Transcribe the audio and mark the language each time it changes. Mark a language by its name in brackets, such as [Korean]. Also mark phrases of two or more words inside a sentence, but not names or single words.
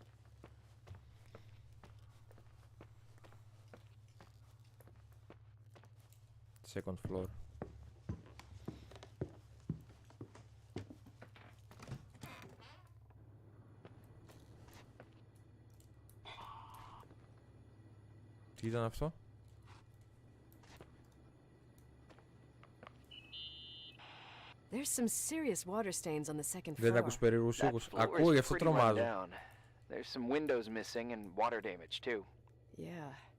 [English] Second floor. [Greek] Τι ήταν αυτό? [English] There's some serious water stains on the second floor. [Greek] Δεν ακούς περίεργους ήχους. Ακούω, γι' αυτό τρομάζω. [English] There's some windows missing and water damage too. Yeah.